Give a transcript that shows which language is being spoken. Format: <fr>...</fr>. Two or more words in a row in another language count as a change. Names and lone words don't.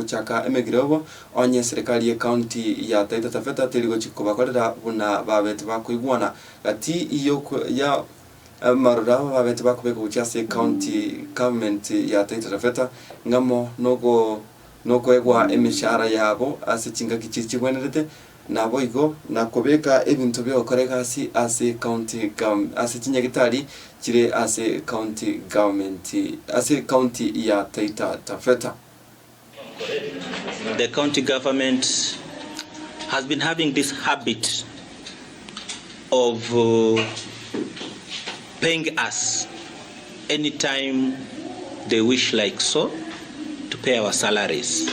<guz>chaka emegirobo onye serikali ya county ya Taita Taveta tirigo chikubakorera buna babete bakuigwana gati iyo ya marura babete bakubeka uchiase</guz> <en>county government</en> <guz>ya Taita Taveta ngamo noko egwa emishara yabo ase chinga kichibwenerete nabo igo nakobeka ebintu byo koreka ase</guz> <en>county government</en> <guz>ase chinyagitari chire ase</guz> <en>county government</en> <guz>ase county ya Taita Taveta.</guz> <en>The county government has been having this habit of paying us anytime they wish, like so, to pay our salaries.</en>